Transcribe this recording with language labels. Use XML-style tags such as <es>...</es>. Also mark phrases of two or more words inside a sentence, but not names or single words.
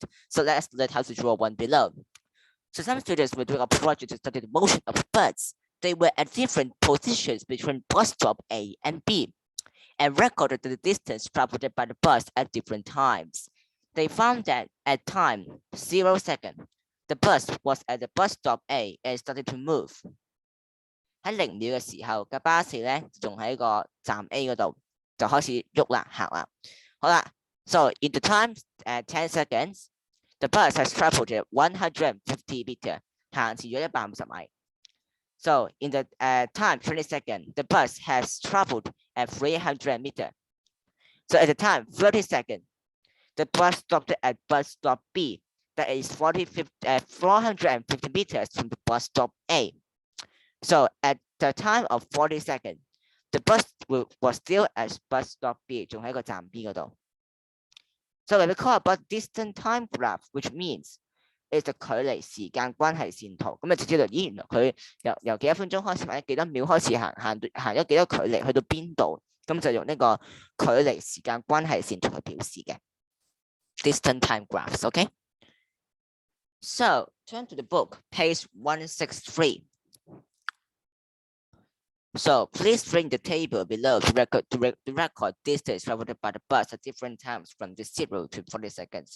<en>So let's learn how to draw one below. So some students were doing a project to study the motion of birds. They were at different positions between bus stop A and B and recorded the distance traveled by the bus at different times. They found that at time 0 second, the bus was at the bus stop A and started to move.</en> <yue>喺0秒嘅時候嘅巴士咧，仲喺個站 A 嗰度就開始喐啦，行啦。</yue> <en>好啦 ，so in the time at 10 seconds, the bus has traveled 150 meter，</en> <yue>行遲咗150 米。</yue> <en>So in the time 20 seconds, the bus has traveled at 300 meter. So at the time 30 seconds, the bus stopped at bus stop B, that is 450 meters from the bus stop A. So at the time of 40 seconds, the bus was still at bus stop B,</en> <yue>仲喺個站 B 嗰度。</yue> <en>So we call about distance time graph, which means it's the</en> <yue>距離時間關係線圖。咁就知道，咦，原來佢由幾多分鐘開始或者幾多秒開始行咗幾多距離去到邊度，咁就用呢個距離時間關係線圖去表示嘅。</yue> <en>Distance time graphs, okay? So turn to the book, page 163. So please bring the table below to record distance traveled by the bus at different times from the 0 to 40 seconds.</en>